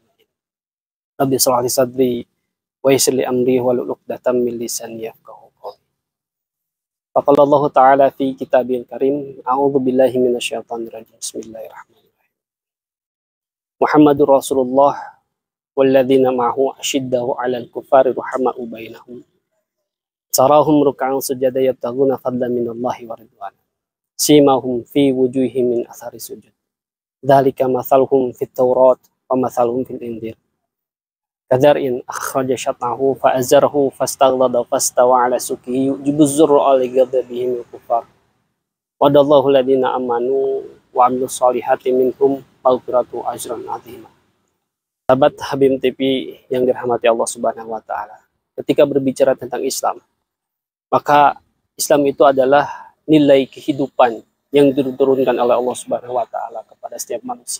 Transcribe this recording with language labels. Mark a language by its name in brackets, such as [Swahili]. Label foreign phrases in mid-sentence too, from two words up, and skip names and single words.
[Arabic] رب اشرح لي صدري ويسر لي أمري واحلل عقدة من لساني يفقهوا قولي. فقال الله تعالى في الكتاب الكريم أعوذ بالله من الشيطان الرجيم. بسم الله الرحمن الرحيم. محمد رسول الله والذين معه أشداء على الكفار رحماء بينهم. تراهم ركعا سجدا يبتغون فضلا من الله ورضوانا. سيماهم في وجوههم من أثر السجود ذلك مثلهم في التوراة ومثلهم في الإنجيل. كزرع أخرج شطأه فآزره فاستغلظ فاستوى على سوقه يعجب الزراع لغضبه من الكفار. وعد الله الذين آمنوا وعملوا الصالحات منهم مغفرة أجرا عظيما. [Indonesian] Sahabat Habim TV yang dirahmati Allah [Arabic] سبحانه وتعالى. [Indonesian] Ketika berbicara tentang Islam, maka Islam itu adalah nilai kehidupan yang diturunkan oleh Allah [Arabic] سبحانه وتعالى [Indonesian] kepada setiap manusia.